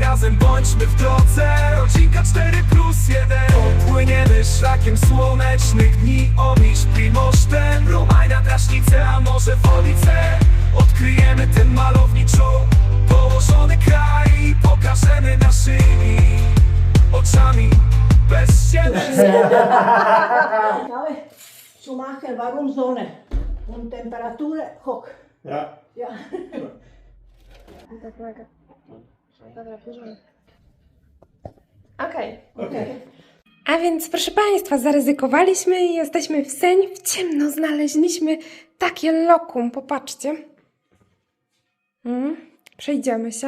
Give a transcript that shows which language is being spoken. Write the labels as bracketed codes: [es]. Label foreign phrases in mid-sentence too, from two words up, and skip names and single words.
[pl] Razem bądźmy w drodze, rodzinka 4+1. Popłyniemy szlakiem słonecznych dni. Omisz, Primoszten, Romajna, Drażnice, a może Wolice. Odkryjemy ten malowniczo położony kraj i pokażemy naszymi oczami bez siebie. [de] Schumacher, warum Sonne? Und Temperatur hoch. Ja. Ja. [pl] Okej. Okay. A więc, proszę Państwa, zaryzykowaliśmy i jesteśmy w Seń. W ciemno znaleźliśmy takie lokum, popatrzcie. Przejdziemy się.